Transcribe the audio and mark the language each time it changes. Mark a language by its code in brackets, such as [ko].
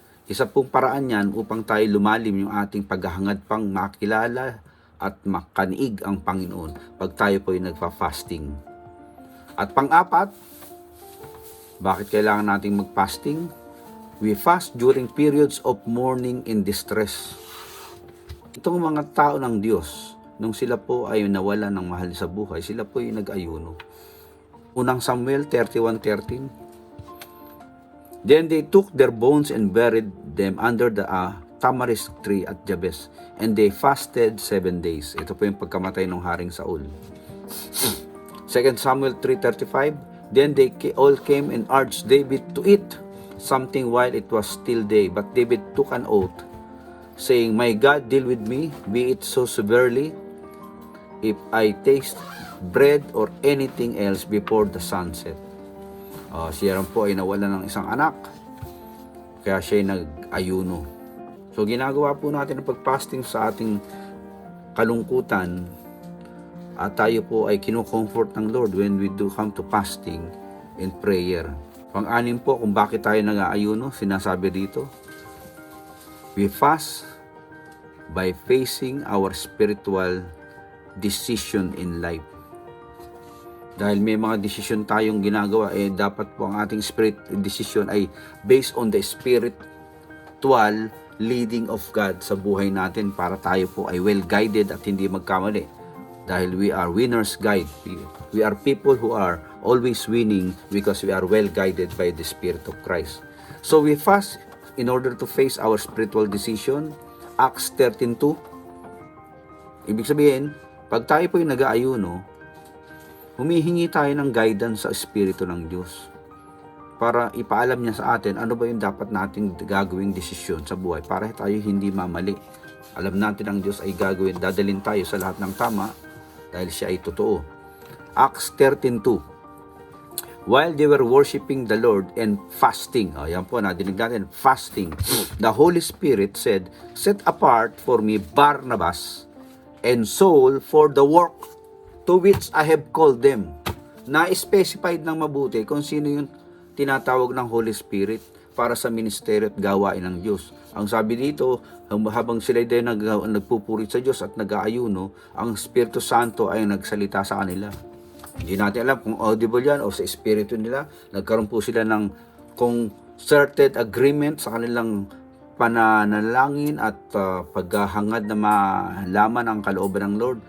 [tl] Isa pong paraan yan upang tayo lumalim yung ating paghahangad pang makilala at makaniig ang Panginoon pag tayo po yung nagpa-fasting. At pang-apat, bakit kailangan nating mag-fasting? [en] We fast during periods of mourning and distress. [tl] Itong mga tao ng Diyos, nung sila po ay nawala ng mahal sa buhay, sila po ay nag-ayuno. Unang Samuel 31:13. [en] Then they took their bones and buried them under the tamarisk tree at Jabes, and they fasted 7 days. [tl] Ito po yung pagkamatay ng Haring Saul. 2 Samuel 3:35. [en] Then they all came and urged David to eat something while it was still day. But David took an oath, saying, my God, deal with me, be it so severely, if I taste bread or anything else before the sunset. [tl] Siya rin po ay nawala ng isang anak, kaya siya ay nag-ayuno. So ginagawa po natin ang pag-fasting sa ating kalungkutan, at tayo po ay kino-comfort ng Lord [en] when we do come to fasting and prayer. [tl] Pang-anim po kung bakit tayo nag-aayuno, sinasabi dito, [en] we fast by facing our spiritual decision in life. [tl] Dahil may mga desisyon tayong ginagawa, dapat po ang ating spirit decision ay [en] based on the spiritual leading of God [tl] sa buhay natin para tayo po ay well-guided at hindi magkamali. [en] Dahil we are winner's guide. We are people who are always winning because we are well guided by the Spirit of Christ. So we fast in order to face our spiritual decision. Acts 13:2. [tl] Ibig sabihin, pag tayo po yung nag-aayuno, humihingi tayo ng guidance sa Espiritu ng Diyos para ipaalam niya sa atin ano ba yung dapat nating gagawing desisyon sa buhay para tayo hindi mamali. Alam natin ang Diyos ay dadalhin tayo sa lahat ng tama dahil siya ay totoo. Acts 13:2. [en] While they were worshiping the Lord and fasting, [tl] yan po, nadinig natin, [en] fasting, the Holy Spirit said, "Set apart for me Barnabas and Saul for the work to which I have called them." [tl] Na-specified ng mabuti kung sino yung tinatawag ng Holy Spirit para sa ministeryo at gawain ng Diyos. Ang sabi dito, habang sila din nagpupurit sa Diyos at nag-aayuno, ang Espiritu Santo ay nagsalita sa kanila. Hindi natin alam kung audible yan o sa Espiritu nila. Nagkaroon po sila ng concerted agreement sa kanilang pananalangin at paghahangad na malaman ang kalooban ng Lord.